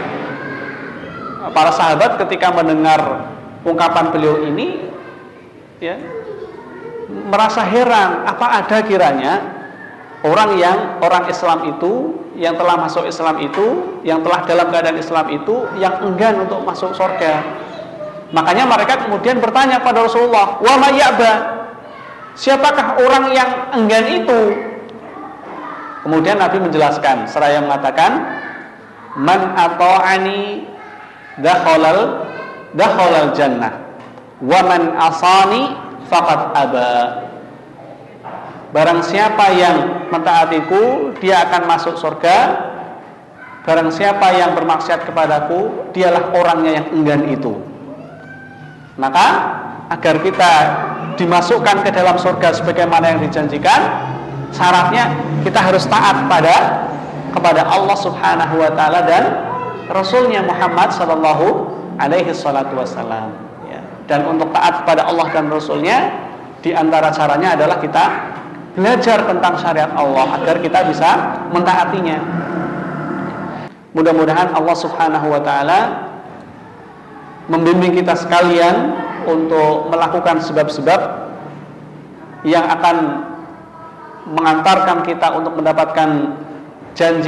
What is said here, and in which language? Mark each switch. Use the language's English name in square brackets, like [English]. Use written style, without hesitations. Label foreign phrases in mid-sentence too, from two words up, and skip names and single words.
[Indonesian] Para sahabat ketika mendengar ungkapan beliau ini, ya, merasa heran. Apa ada kiranya orang Islam itu, yang telah masuk Islam itu, yang telah dalam keadaan Islam itu, yang enggan untuk masuk surga. Makanya mereka kemudian bertanya pada Rasulullah, [Arabic] وما يأبى, [Indonesian] siapakah orang yang enggan itu? Kemudian Nabi menjelaskan, seraya mengatakan, [Arabic] من أطاعني دخل الجنة ومن عصاني فقد أبى. [Indonesian] Barang siapa yang mentaatiku, dia akan masuk surga. Barang siapa yang bermaksiat kepadaku, dialah orangnya yang enggan itu. Maka agar kita dimasukkan ke dalam surga sebagaimana yang dijanjikan, syaratnya kita harus taat kepada Allah [Arabic] سبحانه وتعالى [Indonesian] dan Rasulnya Muhammad [Arabic] صلى الله عليه الصلاة والسلام, [Indonesian] ya. Dan untuk taat kepada Allah dan Rasulnya, di antara caranya adalah kita belajar tentang syariat Allah agar kita bisa mentaatinya. Mudah-mudahan Allah [Arabic] سبحانه وتعالى [Indonesian] membimbing kita sekalian untuk melakukan sebab-sebab yang akan mengantarkan kita untuk mendapatkan janji